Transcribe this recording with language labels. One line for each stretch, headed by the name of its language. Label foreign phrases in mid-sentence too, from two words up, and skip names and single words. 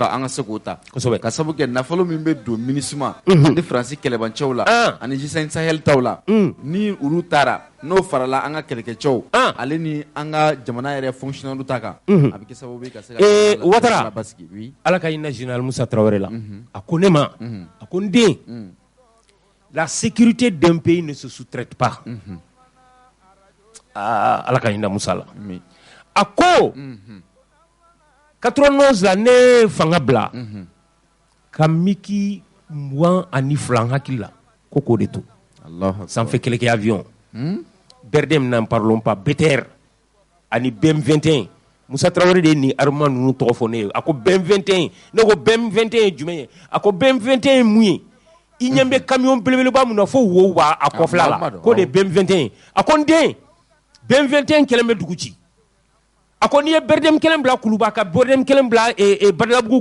Bambara: an ka se k'o ta kosɛbɛ ka sababu kɛ nafolo min bɛ don minisima ni faransi kɛlɛbancɛw la ani G5 Sahel taw la ni olu taara n'o farala an ka kɛlɛkɛcɛw ale ni an ka jamana yɛrɛ fonctionnaire ta kan a bɛ kɛ sababu ye ka se ka Ouattara ala ka hinɛ général Musa Traoré la a ko ne ma a ko n den la
French: sécurité d'un pays ne se sous-traite pas
Bambara: ala ka hinɛ Musa la a ko 91 la ne fanga bila ka miki 22 hakili la ko k'o de to sanfɛ kɛlɛkɛ avion Berdem
French: n'en parlons pas
Bambara: BTR ani BM21 Musa Traoré de ye nin armement ninnu tɔgɔ fɔ ne ye a ko BM21 ne ko BM21 ye jumɛn ye a ko BM21 ye mun ye i ɲɛ bɛ camion belebeleba mun na fo wo b'a kɔfɛla la k'o de ye BM21 a ko n den BM21 kɛlen bɛ dugu ci a ko n'i ye Berdem kelen bila kuluba ka Berdem kelen bila Badalabugu kulu sanfɛ